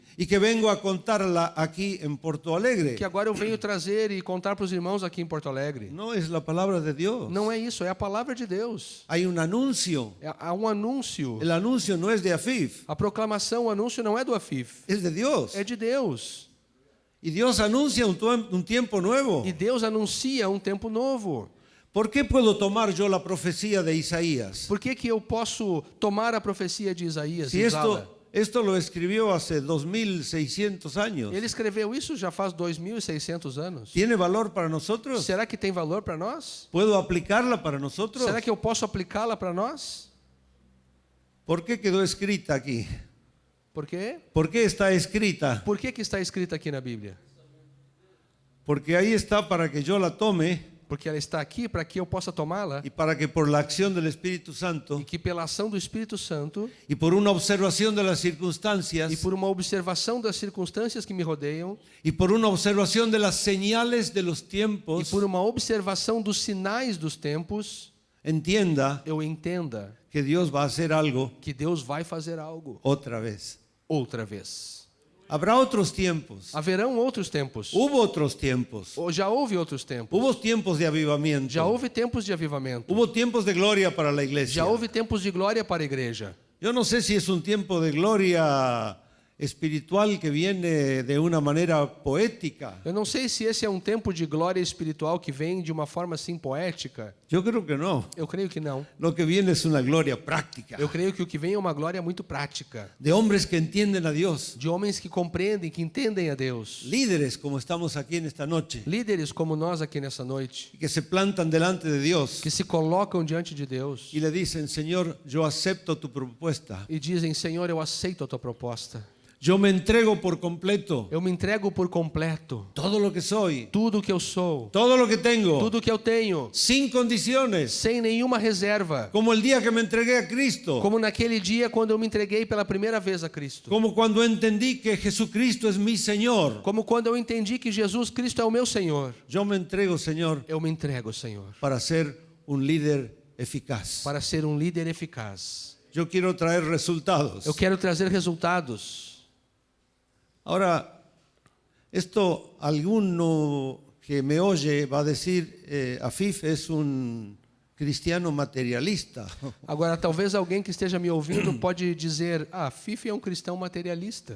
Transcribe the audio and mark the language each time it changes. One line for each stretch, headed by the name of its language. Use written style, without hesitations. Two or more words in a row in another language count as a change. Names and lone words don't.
Spanish: y que vengo a contarla aquí en Porto Alegre.
Portuguese: que agora eu venho trazer e contar para os irmãos aqui em Porto Alegre.
Spanish: No es la palabra de Dios.
Portuguese: Não é isso, é a palavra de Deus.
Spanish: Hay un anuncio.
Portuguese: Há um anúncio.
Spanish: El anuncio no es de Afif,
Portuguese: A proclamação, o anúncio não é do Afif,
Spanish: es de Dios.
Portuguese: é de Deus.
Spanish: Y Dios anuncia un tiempo nuevo.
Portuguese: E Deus anuncia um tempo novo.
Spanish: ¿Por qué puedo tomar yo la profecía de Isaías?
Portuguese: Por que eu posso tomar a profecia de Isaías
Spanish: Si
Portuguese: e usá-la?
Spanish: esto lo escribió hace 2600 años,
Portuguese: Ele escreveu isso já faz 2.600 anos.
Spanish: ¿tiene valor para nosotros?
Portuguese: Será que tem valor para nós?
Spanish: ¿Puedo aplicarla para nosotros?
Portuguese: Será que eu posso aplicá-la para nós?
Spanish: ¿Por qué quedó escrita aquí?
Portuguese: Por quê?
Spanish: ¿Por qué está escrita?
Portuguese: Por que está escrita aqui na Bíblia?
Spanish: Porque ahí está para que yo la tome
Portuguese: Porque ela está aqui para que eu possa tomá-la
Spanish: y para que por la acción del Espíritu
Portuguese: e Santo que pela ação do Espírito Santo
Spanish: y por una observación de las circunstancias
Portuguese: e por uma observação das circunstâncias que me rodeiam
Spanish: y por una observación de las señales de los
Portuguese: e
Spanish: tiempos,
Portuguese: por uma observação dos sinais dos tempos,
Spanish: entienda
Portuguese: eu entenda
Spanish: que Dios va a hacer algo
Portuguese: que Deus vai fazer algo
Spanish: otra vez.
Portuguese: outra vez.
Spanish: Habrá otros tiempos.
Portuguese: Haverão outros tempos.
Spanish: Hubo otros tiempos.
Portuguese: Ou já houve outros tempos.
Spanish: Hubo tiempos de avivamiento.
Portuguese: Já houve tempos de avivamento.
Spanish: Hubo tiempos de gloria para la iglesia.
Portuguese: Já houve tempos de glória para a igreja.
Spanish: Yo no sé si es un tiempo de gloria espiritual que viene de una manera poética.
Portuguese: Eu não sei se esse é um tempo de glória espiritual que vem de uma forma assim poética.
Spanish: Yo creo que no.
Portuguese: Eu creio que não.
Spanish: Lo que viene es una gloria práctica.
Portuguese: Eu creio que o que vem é uma glória muito prática.
Spanish: De hombres que entienden a Dios.
Portuguese: De homens que compreendem, que entendem a Deus.
Spanish: Líderes como estamos aquí en esta noche.
Portuguese: Líderes como nós aqui nessa noite.
Spanish: Que se plantan delante de Dios.
Portuguese: Que se colocam diante de Deus.
Spanish: Y le dicen, Señor, yo acepto tu propuesta.
Portuguese: E dizem, Senhor, eu aceito a tua proposta.
Spanish: Yo me entrego por completo.
Portuguese: Eu me entrego por completo.
Spanish: Todo lo que soy.
Portuguese: Tudo que eu sou.
Spanish: Todo lo que tengo.
Portuguese: Tudo que eu tenho.
Spanish: Sin condiciones.
Portuguese: Sem nenhuma reserva.
Spanish: Como el día que me entregué a Cristo.
Portuguese: Como naquele dia quando eu me entreguei pela primeira vez a Cristo.
Spanish: Como cuando entendí que Jesucristo es mi Señor.
Portuguese: Como quando eu entendi que Jesus Cristo é o meu Senhor.
Spanish: Yo me entrego, Señor,
Portuguese: Eu me entrego, Senhor,
Spanish: para ser un líder eficaz.
Portuguese: para ser um líder eficaz.
Spanish: Yo quiero traer resultados.
Portuguese: Eu quero trazer resultados.
Spanish: Ahora, esto alguno que me oye va a decir, Afif es un cristiano materialista.
Portuguese: Agora, talvez alguém que esteja me ouvindo pode dizer, Fife é um cristão materialista.